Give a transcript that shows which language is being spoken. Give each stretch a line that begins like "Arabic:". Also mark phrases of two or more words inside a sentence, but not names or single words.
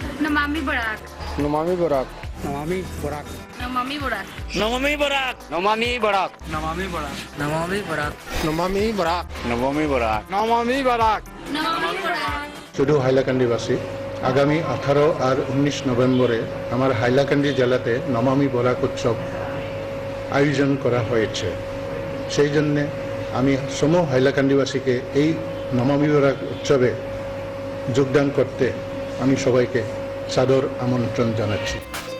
Bangla: Namami Barak. Nomami Barak. Namami Barak. Namami Barak. Namami Barak. Nomami Barak. Namami Barak. Namami Barak. Nomami Barak. Namami Barak. Nomami Barak. Namami Barak. শুধু হাইলাকান্দিবাসী আগামী 18 আর 19 নভেম্বরে আমার হাইলাকান্দি জেলাতে নমামি বরাক উৎসব আয়োজন করা হয়েছে। সেই জন্যে আমি সমূহ হাইলাকান্দিবাসীকে এই নমামি বরাক উৎসবে যোগদান করতে আমি সবাইকে সাদর আমন্ত্রণ জানাচ্ছি।